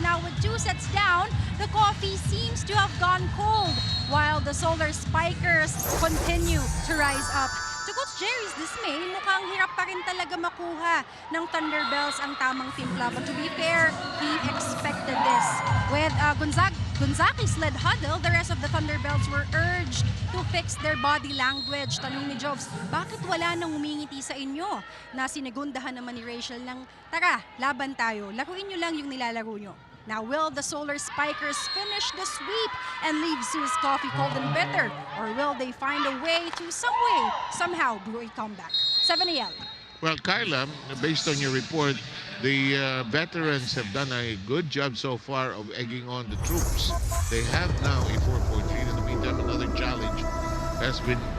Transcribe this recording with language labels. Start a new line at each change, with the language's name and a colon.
English: Now, with 2 sets down, the Coffee seems to have gone cold, while the Solar Spikers continue to rise up. To Coach Jerry's dismay,
Filipino: mukhang hirap pa rin talaga makuha ng Thunderbelts ang tamang timpla.
English: But to be fair, he expected this. With Gonzaga's led huddle, the rest of the Thunderbelts were urged to fix their body language.
Filipino: Tanong ni Jobs, bakit wala nang umingiti sa inyo? Na sinigundahan naman ni Rachel ng, tara, laban tayo. Laruin nyo lang yung nilalaro nyo.
English: Now, will the Solar Spikers finish the sweep and leave Zeus Coffee cold and bitter? Or will they find a way to somehow brew a comeback? 7 a.m. Well, Kyla, based on your report, the veterans have done a good job so far of egging on the troops. They have now a 4-point lead. In the meantime, another challenge has been